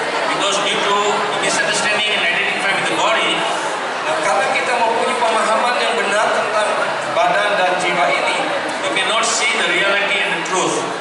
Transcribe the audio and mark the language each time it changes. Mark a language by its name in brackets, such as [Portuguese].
[English] Because due to misunderstanding and identifying with the body, [Indonesian] Nah, karena kita mempunyai pemahaman yang benar tentang badan dan jiwa ini, [English] we cannot see the reality and the truth.